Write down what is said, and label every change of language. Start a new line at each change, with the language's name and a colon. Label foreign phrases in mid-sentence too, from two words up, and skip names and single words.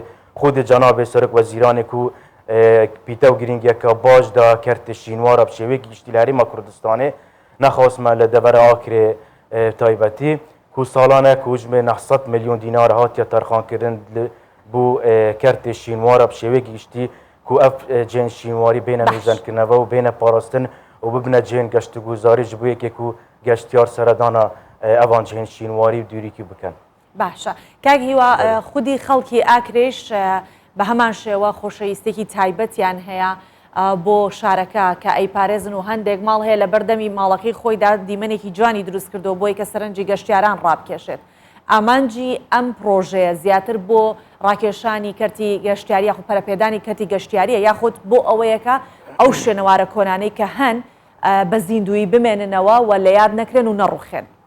Kurdish: xwedê cenabê Serok Wezîranê ku pîtew girîngiyeka baş da kertê şînwar bi şêwekî giştî li Herêma Kurdistanê nexwasme li devera Akrê taybetî ku salane ku ji 900 milyon dînar hatiye terxankirin bû kertê şînwar bi şêwekî giştî ku ev cihên şînwarî bêhne nûjenkirineve û bêhne parastin û bibine cihên geştûguzarî ji bo yekê ku geştiyar seredana evan cihên şînwarî dûrîkî bikin.
Central Kurdish: باشە کاک هیوا خودی خەڵکی ئاکرێش بە هەمان شێوە خۆشەویستێکی تایبەتیان هەیە بۆ شارەکە کە ئەیپارێزن و هەندێک ماڵ هەیە لە بەردەمی ماڵەکەی خۆیدا دیمەنێکی جوانی دروست کردو بۆی کە سەرنجی گەشتیاران ڕابکێشێت ئامانجی ئەم پرۆژەیە زیاتر بۆ ڕاکێشانی کەرتی گەشتیاری یاخود پەرەپێدانی کەرتی گەشتیاریە یاخود بۆ ئەوەیەکە ئەو شوێنەوارە کۆنانەی کە هەن بە زیندوی بمێننەوە و لە یاد نەکرێن و نەڕوخێن.